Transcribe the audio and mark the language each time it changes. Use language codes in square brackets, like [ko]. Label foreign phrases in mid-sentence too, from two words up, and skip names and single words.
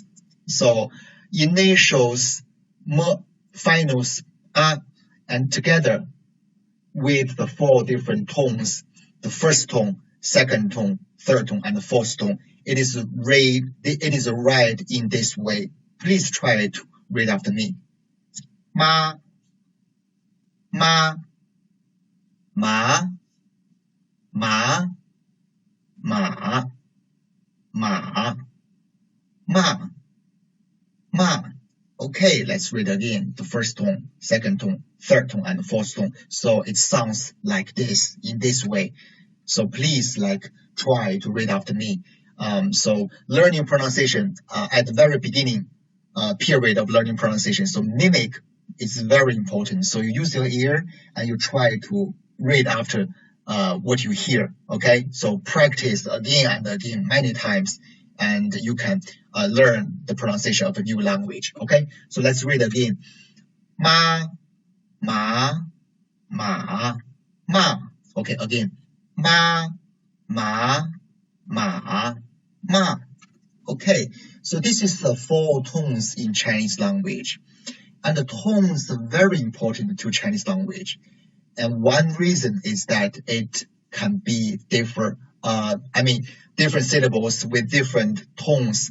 [en] So initials M, finals R, and together with the 4 different tones, the first tone, second tone, third tone, and the fourth tone, it is read in this way. Please try to read after me. [zh] Ma, ma, ma, ma, ma, ma, ma, ma. [en] Okay, let's read again. The first tone, second tone, third tone, and fourth tone. So it sounds like this, in this way. So please try to read after me. So learning pronunciation at the very beginning period of learning pronunciation. So mimic is very important. So you use your ear and you try to read after what you hear. Okay, so practice again and again many times, and you can learn the pronunciation of a new language. Okay, so let's read again. [zh] Ma, ma, ma, ma. Okay, again. Ma, ma, ma, ma. [en] Okay, so this is the 4 tones in Chinese language. And the tones are very important to Chinese language. And one reason is that it can be different, different syllables with different tones.